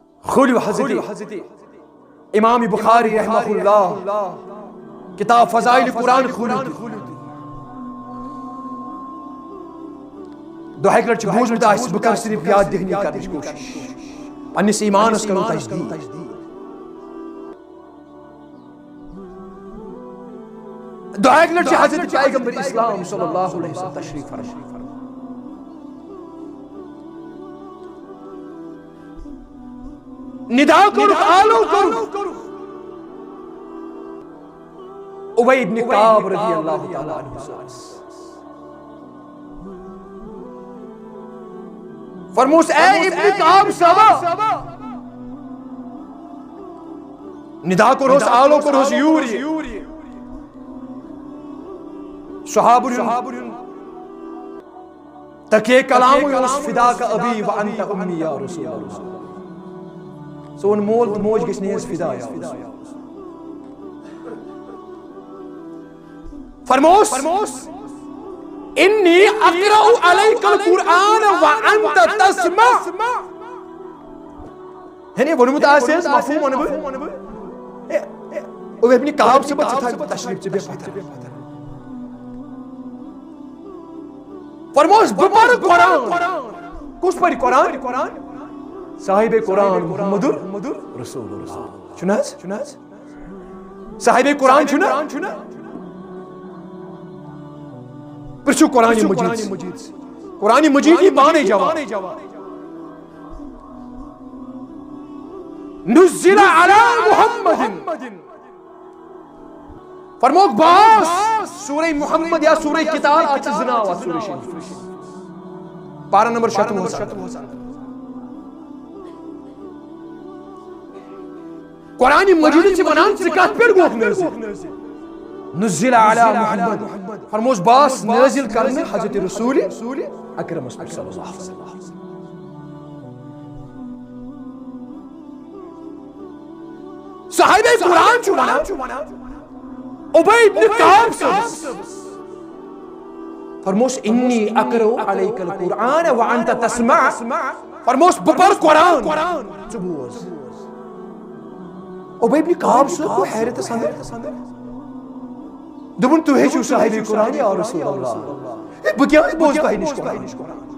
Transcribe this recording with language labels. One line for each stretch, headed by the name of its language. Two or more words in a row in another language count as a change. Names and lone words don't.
Kashmiri: کھولیو حضرت امام بخاری رحمہ اللہ کتاب فضائل قرآن کھولیو دۄہَے لَٹہِ چھُ بوٗزمُت آسہِ بہٕ کَرٕ صرف یاد دہنی کرنٕچ کوٗشِش پننِس ایٖمانس کرو تجدیٖد دۄہَے لَٹہِ چھُ حضرت پیغمبر اسلام
Arabic: صلی اللہ علیہ وسلم
Kashmiri: تشریف فرما ندا کوٚرُکھ آلو کوٚرُکھ اُبَی ابن کعب
Arabic: رضی اللہ تعالیٰ عنہ
Kashmiri: فرموس اے ابن کعب صاحب ندا کوٚرہوس آلو کوٚرہوس یوٗرۍ صحابُن تکے کلامٕے اوس
Arabic: فِداک ابی وانت امی یا رسول اللہ
Kashmiri: سون مول تہٕ موج گژھِ نہٕ حظ فِدا یا فرموس
Arabic: انی اقرأ علیک القرآن وانت تسمع
Kashmiri: یعنی ووٚنمُت آسہِ حظ مفہوم وَنہٕ بہٕ اُبَی ابن کعب صٲب ژٕ تھاو تشریف ژٕ بیٚہہ پتھر فرموس بہٕ پرٕ قرآن کُس پرِ قرآن صاحب قرآن محمد رسول اللہ چھُنہٕ حظ صاحب قرآن چھُنہ پرٛژھِو قرآن مجیٖد قرآن مجیٖد یی پانے جواب
Arabic: نزل علی محمد
Kashmiri: فرموک باس سورہ محمد یا سورہ قتال اتھ چھِ زٕ ناو اتھ سورہ شریٖف پارہ نمبر 86 قرآن مجید چھِ ونان ژٕ کتھ پٮ۪ٹھ گوکھ نٲزِل
Arabic: نزل علی محمد
Kashmiri: فرموس باس نٲزِل کرنہٕ حضرت رسول اکرم
Arabic: صلی اللہ علیہ وسلم
Kashmiri: صاحب قرآن چھُ ونان اُبَی ابن کعب صٲبس فرموس
Arabic: انی اقرأ علیک القرآن وانت تسمع
Kashmiri: فرموس بہٕ پرٕ قرآن ژٕ بوز اُبَی ابن کعب صٲب گوٚو حیرتس اندر دوٚپُن تُہۍ ہیٚچھِو صاحب قرآن
Arabic: یا رسول اللہ
Kashmiri: بہٕ کیٛاہ بوزٕ تۄہہِ نِش قرآن